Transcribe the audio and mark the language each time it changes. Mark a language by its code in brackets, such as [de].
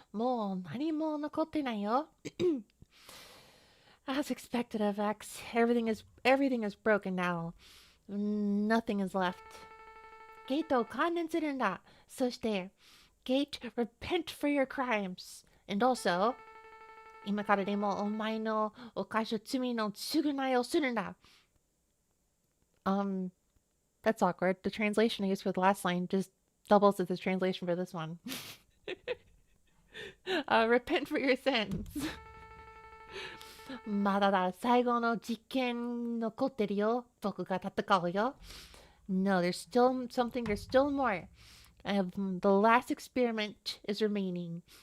[ja] もう何も残ってないよ。 [en] As expected of X, everything is broken now. Nothing is left. [ja] ゲートを観念するんだ。そして、 [en] Gate, repent for your crimes. And also, [ja] 今からでもお前の犯した罪の償いをするんだ。 [en] That's awkward. The translation I used for the last line just doubles as the translation for this one. Repent for your sins. [ja] まだだ、最後の実験残ってるよ。僕が戦うよ。 [en] No, there's still something, there's still more. The last experiment is remaining.